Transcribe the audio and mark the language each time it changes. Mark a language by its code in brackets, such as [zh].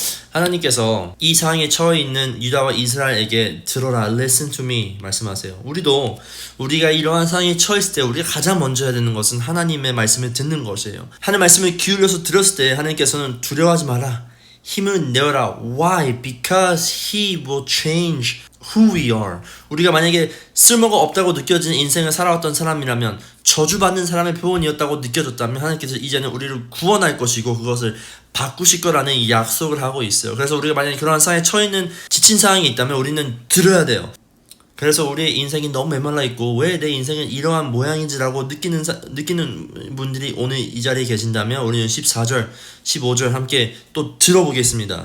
[ko] 하나님께서 이 상황에 처해 있는 유다와 이스라엘에게 들어라, [en] listen to me [ko] 말씀하세요. 우리도 우리가 이러한 상황에 처했을 때 우리가 가장 먼저 해야 되는 것은 하나님의 말씀을 듣는 것이에요. 하나님의 말씀을 기울여서 들었을 때 하나님께서는 두려워하지 마라. 힘을 내어라. [en] Why? Because He will change who we are. [ko] 우리가 만약에 쓸모가 없다고 느껴지는 인생을 살아왔던 사람이라면, 저주받는 사람의 표본이었다고 느껴졌다면 하나님께서 이제는 우리를 구원할 것이고 그것을 바꾸실 거라는 약속을 하고 있어요. 그래서 우리가 만약에 그러한 상황에 처해있는 지친 상황이 있다면 우리는 들어야 돼요. 그래서 우리의 인생이 너무 메말라 있고 왜 내 인생은 이러한 모양인지라고 느끼는 분들이 오늘 이 자리에 계신다면 우리는 14절, 15절 함께 또 들어보겠습니다.